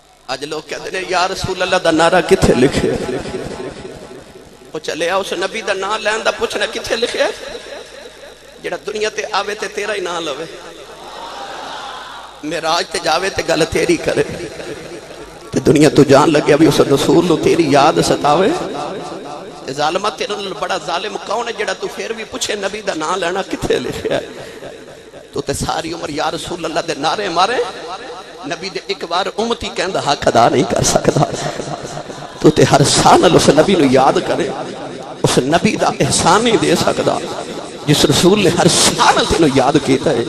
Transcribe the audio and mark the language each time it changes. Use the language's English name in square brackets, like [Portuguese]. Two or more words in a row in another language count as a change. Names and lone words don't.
[Punjabi] اج لوگ کہتے ہیں یا رسول اللہ دا نعرہ کتھے لکھے؟ وہ چلے آ اس نبی دا نام لین دا پوچھنا کتھے لکھے؟ جڑا دنیا تے آوے تے تیرا ہی نام لوے، معراج تے جاوے تے گل تیری کرے، تے دنیا تو جان لگیا بھی اس رسول نو تیری یاد ستاوے۔ ظالمہ تیرے نال بڑا ظالم کون ہے جڑا تو پھر بھی پوچھے نبی دا نام لینا کتھے لکھیا ہے؟ تو تے ساری عمر یا رسول اللہ دے نعرے مارے، نبی دے ایک بار امتی کہندہ حق ادا نہیں کر سکتا۔ تو تے ہر سال اس نبی نو یاد کرے، اس نبی دا احسان نہیں دے سکتا جس رسول نے ہر سال تینو یاد کیتا ہے۔